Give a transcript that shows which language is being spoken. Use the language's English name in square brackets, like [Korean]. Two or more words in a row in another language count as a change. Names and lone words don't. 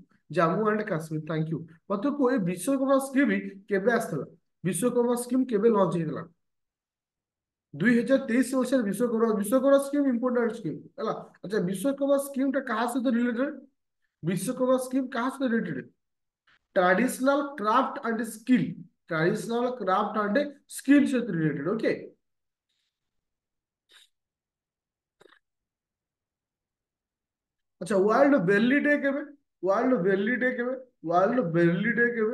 [English] Jammu and Kashmir, thank you. [Odia] ମତେ କୁହ ଏ ବିଶ୍ୱକର୍ମା ସ୍କିମ୍ କେବେ ଆସିଥିଲା? ବିଶ୍ୱକର୍ମା ସ୍କିମ୍ କେବେ ଲଞ୍ଚ ହେଇଥିଲା? 2023 ମସିହାରେ ବିଶ୍ୱକର୍ମା, ବିଶ୍ୱକର୍ମା ସ୍କିମ୍ [English] important scheme [Odia] ହେଲା। ଆଚ୍ଛା ବିଶ୍ୱକର୍ମା ସ୍କିମ୍ ଟା କାହା ସହିତ ରିଲେଟେଡ? ବିଶ୍ୱକର୍ମା ସ୍କିମ୍ କାହା ସହିତ ରିଲେଟେଡ? [English] Traditional craft and skill, traditional craft and skill से related। [Odia] ओके, ଅଚ୍ଛା ୱାର୍ଲ୍ଡ ବେଲି ଡେ କେବେ? ୱାର୍ଲ୍ଡ ବେଲି ଡେ କେବେ? ୱାର୍ଲ୍ଡ ବେଲି ଡେ କେବେ?